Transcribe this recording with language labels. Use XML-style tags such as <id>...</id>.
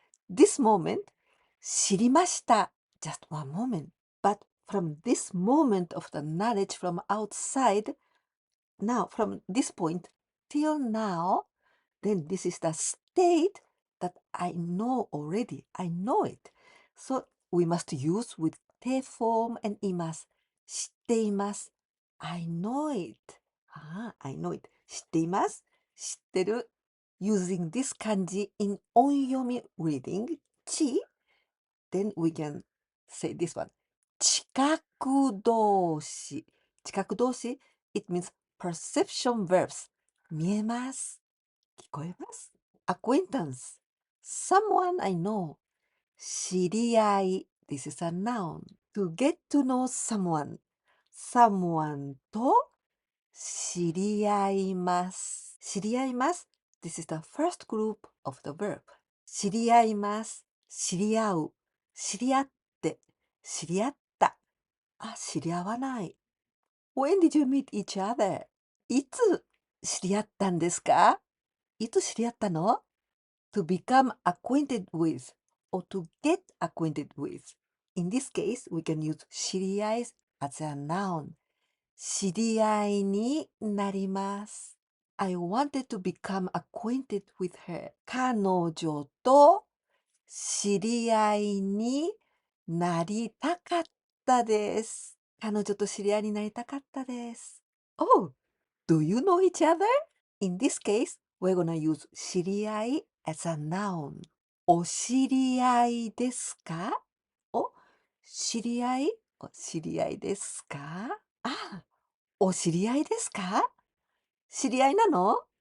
<en>This moment,</en> <ja>知りました.</ja> <en>Just one moment. But from this moment of the knowledge from outside, now from this point till now, then this is the state that I know already. I know it. So we must use with te form and imas.</en> <ja>知っています.</ja> <en>I know it. I know it.</en> <ja>知っています.知ってる.</ja> <en>Using this kanji in onyomi reading, ち, then we can say this one.</en> <ja>近く動詞.</ja> <en>近く動詞, it means perception verbs.</en> <ja>見えます.聞こえます.</ja> <en>Acquaintance, someone I know. 知り合い, this is a noun. To get to know someone, someone</en> <ja>と知り合います.</ja> <en>知り合います, this is the first group of the verb.</en> <ja>知り合います, 知り合う, 知り合って, 知り合った. 知り合わない.</ja> <en>When did you meet each other?</en> <ja>いつ知り合ったんですか? いつ知り合ったの?</ja> <en>To become acquainted with or to get acquainted with. In this case, we can use 知り合い as a noun.</en> <ja>知り合いになります.</ja> <en>I wanted to become acquainted with her.</en> <ja>彼女と知り合いになりたかったです. 彼女と知り合いになりたかったです.</ja> <en>Oh, do you know each other? In this case, we're gonna use 知り合い as a noun.</en> <ja>お知り合いですか?お知り合い? お知り合いですか?お知り合いですか?知り合いなの?</ja>